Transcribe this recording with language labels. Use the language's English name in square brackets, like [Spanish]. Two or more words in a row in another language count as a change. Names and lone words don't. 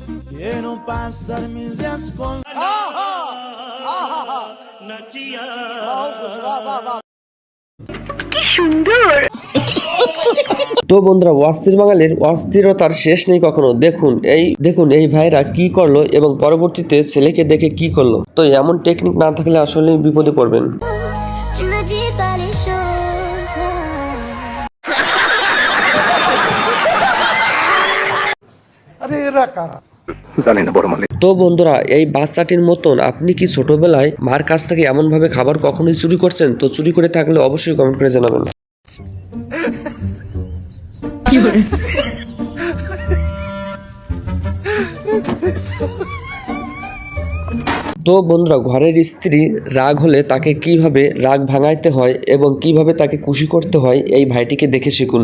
[Bangla] তো বন্ধুরা, অস্থির বাঙালির অস্থিরতার শেষ নেই কখনো। দেখুন এই ভাইরা কি করলো এবং পরবর্তীতে ছেলেকে দেখে কি করলো। তো এমন টেকনিক না থাকলে আসলে বিপদে পড়বেন। [French] Tu me dis pas les choses. [Bangla] তো বন্ধুরা, এই বাচ্চাটির মতন আপনি কি ছোটবেলায় মার কাছ থেকে এমন ভাবে খাবার কখনোই চুরি করছেন? তো চুরি করে থাকলে অবশ্যই কমেন্ট করে জানাবেন। তো বন্ধুরা, ঘরের স্ত্রী রাগ হলে তাকে কিভাবে রাগ ভাঙাইতে হয় এবং কিভাবে তাকে খুশি করতে হয় এই ভাইটিকে দেখে শিখুন।